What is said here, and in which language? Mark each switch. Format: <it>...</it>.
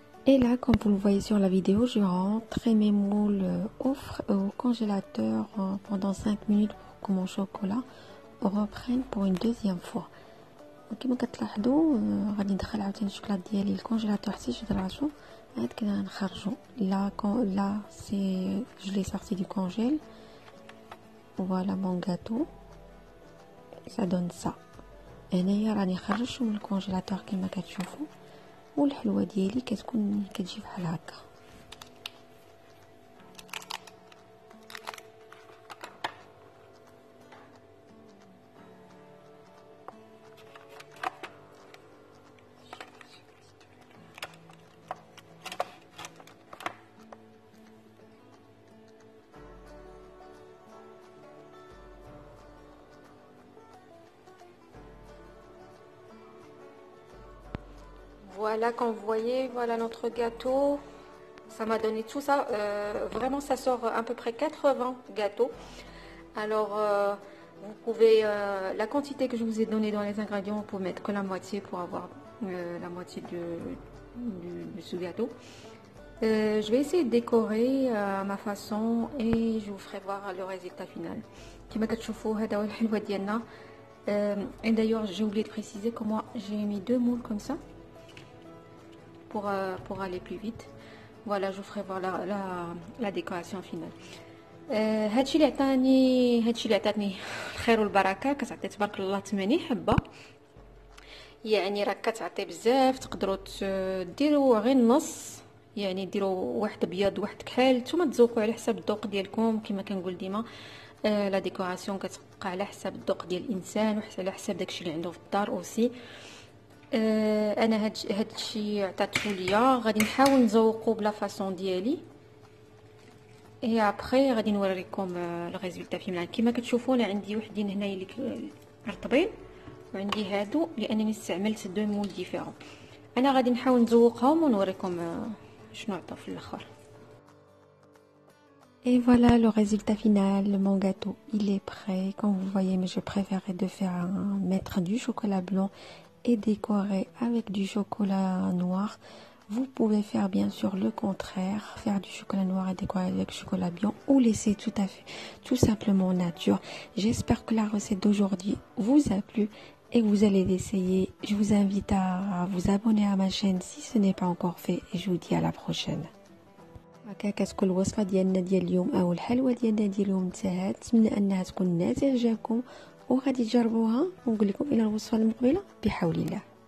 <fr>Et là, comme vous le voyez sur la vidéo, je rentre mes moules au congélateur pendant 5 minutes pour que mon chocolat reprenne pour une deuxième fois.</fr> <ar>كما كتلاحظوا غادي ندخل عاوتاني الشوكولات ديالي الكونجيلاتور حتى يشد راسو، عاد كنا نخرجو.</ar> <fr>لا سي je l'ai sorti du congèle. Voilà mon gâteau, ça donne ça.</fr> <ar>هنايا راني خرجته من الكونجيلاتور كما كتشوفوا، والحلوه ديالي كتكون كتجي بحال هكا.</ar> <fr>Voilà, quand vous voyez, voilà notre gâteau. Ça m'a donné tout ça. Vraiment, ça sort à peu près 80 gâteaux. Alors, vous pouvez, la quantité que je vous ai donnée dans les ingrédients, vous pouvez mettre que la moitié pour avoir la moitié de ce gâteau. Je vais essayer de décorer à ma façon et je vous ferai voir le résultat final. كما كتشوفوا هذا هو الحلوة ديالنا. Et d'ailleurs, j'ai oublié de préciser que moi j'ai mis 2 moules comme ça pour aller plus vite. Voilà, je vous ferai voir la décoration finale.</fr> <ar>هادشي اللي عطاتني الخير والبركه. كتعطي تبارك الله 80 حبه، يعني راه كتعطي بزاف. تقدروا ديروا غير النص، يعني ديروا واحد ابيض واحد كحل، نتوما تذوقوا على حسب الذوق ديالكم. كما كنقول ديما لا ديكوراسيون كتبقى على حسب الذوق ديال الانسان وعلى حسب داكشي اللي عنده في الدار اوسي. انا هادشي عطاتو ليا، غادي نحاول نزوقو بلا فاصون ديالي اي ابري غادي نوريكم الريزولتا فينال. كما كتشوفوا انا عندي وحدين هنايا اللي رطبين وعندي هادو لانني استعملت 2 مول ديفيرون. انا غادي نحاول نزوقهم ونوريكم شنو عطاو في الاخر.</ar> <fr>Et voilà le résultat final, mon gâteau il est prêt. Comme vous voyez, mais je préférais de faire mettre du chocolat blanc et décorer avec du chocolat noir. Vous pouvez faire bien sûr le contraire, faire du chocolat noir et décorer avec du chocolat blanc ou laisser tout simplement nature. J'espère que la recette d'aujourd'hui vous a plu et vous allez l'essayer. Je vous invite à vous abonner à ma chaîne si ce n'est pas encore fait et je vous dis à la prochaine.</fr> <ar>هكا كتكون الوصفه ديالنا ديال اليوم او الحلوه ديالنا ديال اليوم انتهت. نتمنى انها تكون نالت اعجابكم وغادي تجربوها ونقول لكم الى الوصفه المقبله بحول الله.</ar>